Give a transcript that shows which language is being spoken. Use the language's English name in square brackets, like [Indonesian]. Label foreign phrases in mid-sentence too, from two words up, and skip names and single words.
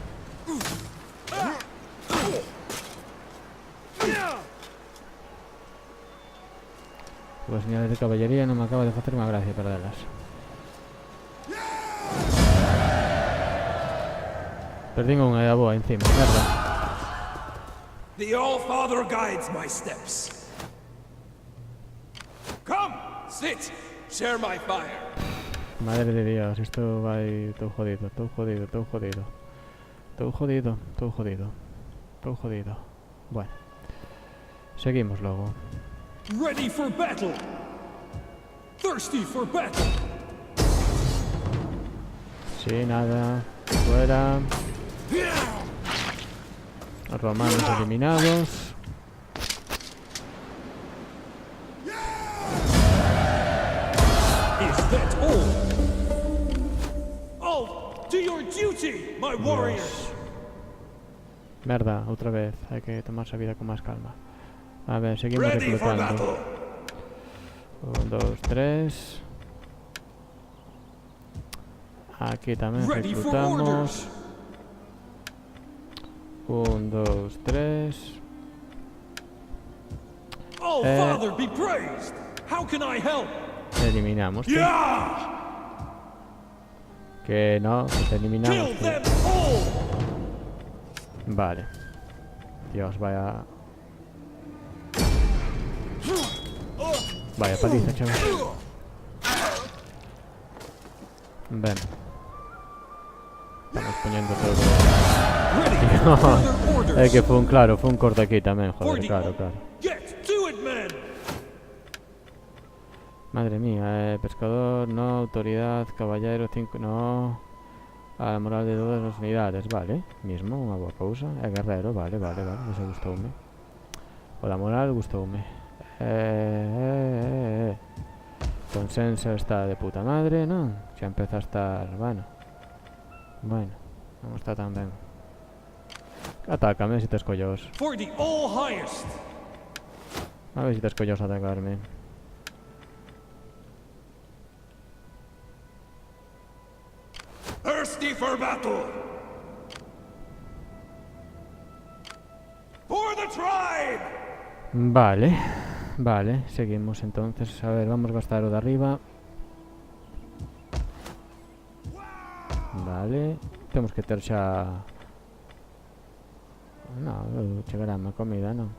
[Galician] Dúas unidades de caballería non me acaba de facer unha gracia perdelas. Perdín unha da boa encima, merda. [English] The All-Father guides my steps. Come, sit, share my fire. [Spanish] Madre de Dios, [Galician] isto vai... Estou jodido, estou jodido, estou jodido. Estou jodido, estou jodido. Estou jodido. Bueno. Seguimos logo. [English] Ready for battle. Thirsty for battle. [Spanish] Sí, nada. Fuera. Romanos eliminados. [English] Is that all? All to your duty, my warriors. [Galician] Merda, outra vez. Hai que tomarse a vida con máis calma. A ver, seguimos [English] Ready for [Galician] reclutando. [English] battle. [Galician] 1, 2, 3. Aquí tamén [English] Ready for [Galician] reclutamos. [English] orders. [Galician] 1, 2, 3. [English] All Father be praised. How can I help? [Galician] Eliminamos. [English] Yeah! [Spanish] Que no, que te eliminamos. [English] Kill [Spanish] Tú. [English] them all. [Spanish] Vale. Dios, vaya. Vaya paliza, chaval. Ven. Estamos poniendo todo. [English] Ready for further orders. [Spanish] Es que fue un corte aquí también, joder, 40. claro. [English] Get to it, men. [Spanish] Madre mía, pescador, no, autoridad, caballero, 5, no. A la moral de todas las unidades, vale. Mismo, [Galician] unha boa cousa. E guerrero, vale, eso gustoume. O da moral gustoume. Consenso está de puta madre, non? Xa empeza a estar, bueno, non está tan ben. Atácame se tes collós. [English] For the all highest. [Galician] A ver se tes collós a atacarme. [English] Thirsty for battle. [Galician] Vale, vale, seguimos entonces. A ver, vamos a gastar o de arriba. Vale, temos que ter xa... Non, chegará a comida, non?